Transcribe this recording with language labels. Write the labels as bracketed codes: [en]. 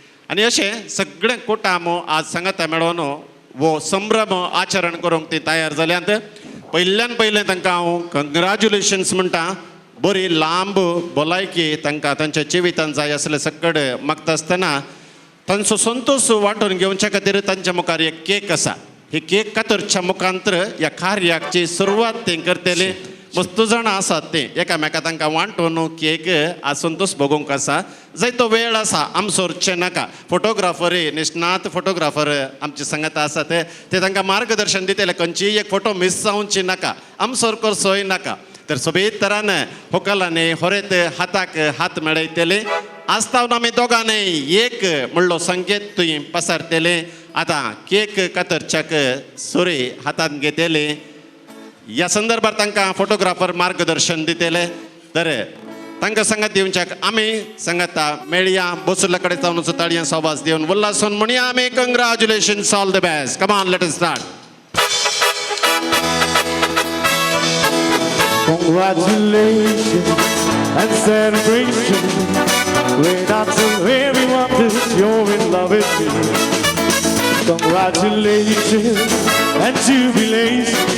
[kok] आनी अशें सगळें कुटाम आज सांगाता मेळोन वो संभ्रम आचरण करूंक ती तयार जाल्यांत. पयल्यान पयलें तांकां हांव कंग्रॅच्युलेशन्स म्हणटा. बरी लांब भलायकी तांकां तांच्या जिवितांत जाय आसले सकड मागता आसतना तांचो संतोष वांटून घेवचे खातीर तांच्या मुखार एक केक आसा. ही केक कातरच्या मुखांतर ह्या कार्याची सुरवात ते करतले. मस्त जाणां आसात ते एकामेका तांकां वांटून केक आज संतोष भोगूंक आसा. जायतो वेळ आसा आमसोरचे नाका. फोटोग्राफर निष्णात फोटोग्राफर आमचे सांगाता आसा ते तांकां मार्गदर्शन दितले. खंयचीय एक फोटो मिस जावची नाका आमसोर करचोय नाका. तर सोबीत तरान होकलांनी होरेत हाताक हात मेळयतले. आस्तावन आमी दोगांनी एक म्हणलो संकेत थंय पसारतले. आतां केक कातरच्याक सुरी हातांत घेतले. ह्या संदर्भात तांकां फोटोग्राफर मार्गदर्शन दितले. तर तांकां सांगात दिवच्याक आमी सांगाता मेळया. बसुल्ल्या कडेन जावन ताळयां सोबास दिवन उल्हासून म्हणया आमी [en] Congratulations all the best. Come on let us start. Congratulations and celebration went out to everyone that you're in love with me. Congratulations and jubilation.